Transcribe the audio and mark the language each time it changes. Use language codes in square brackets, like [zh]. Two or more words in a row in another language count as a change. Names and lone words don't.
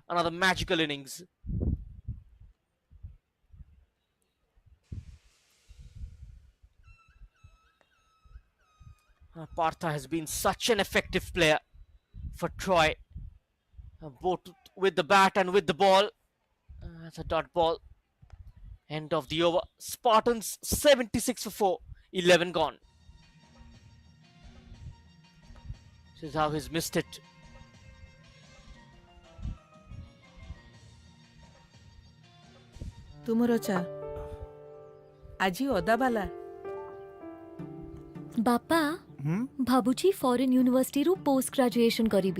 [en] Another magical innings. Partha has been such an effective player for Troy. Both with the bat and with the ball. That's a dot ball. End of the over. Spartans 76 for 4. 11 gone. This is how he's missed it. [or] ତୁମର ଚା ଆଜି ଅଦାବାଲା ବାପା ଭାବୁଛି [en] foreign universityru post graduation [or] କରିବି.